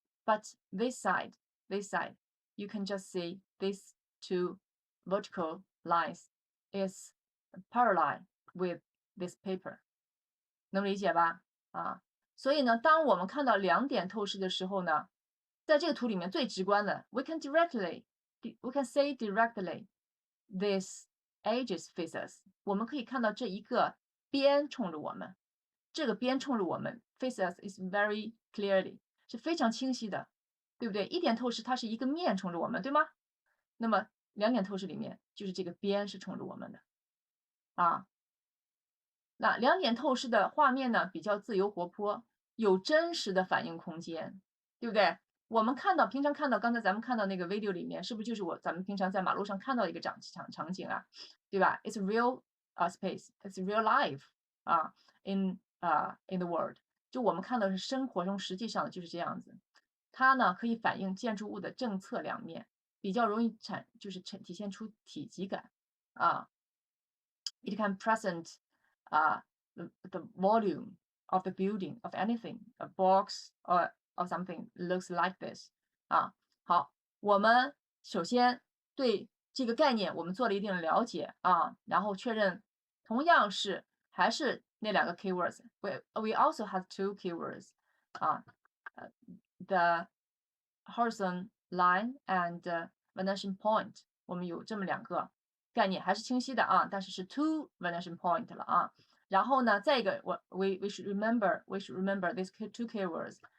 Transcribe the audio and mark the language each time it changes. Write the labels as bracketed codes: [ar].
[en] But this side, you can just see these 2 vertical lines is parallel with this paper. [zh] 能理解吧？所以呢，当我们看到2点透视的时候呢，在这个图里面最直观的 [en] we can say directly this edges face us， [zh] 我们可以看到这一个边冲着我们，这个边冲着我们 [en] face us is very clearly， [zh] 是非常清晰的，对不对？1点透视它是一个面冲着我们，对吗？那么两点透视里面就是这个边是冲着我们的啊。那两点透视的画面呢，比较自由活泼，有真实的反应空间，对不对？我们平常看到刚才咱们看到那个 video 里面，是不是就是咱们平常在马路上看到一个场景啊，对吧？ [en] It's real space, it's real life 啊in the world， [zh] 就我们看到是生活中实际上就是这样子。它呢可以反映建筑物的正侧两面，比较容易体现出体积感啊。 [en] It can present the volume of the building of anything, a box or something looks like this 啊。 [zh] 好，我们首先对这个概念我们做了一定的了解啊，然后确认同样还是那两个 keywords。 [en] We also have two keywords 啊，the horizon line and vanishing point。 [zh] 我们有这么两个概念还是清晰的啊，但是 [en] two vanishing point [zh] 了啊。然后呢，再一个 [en] we should remember these two keywords.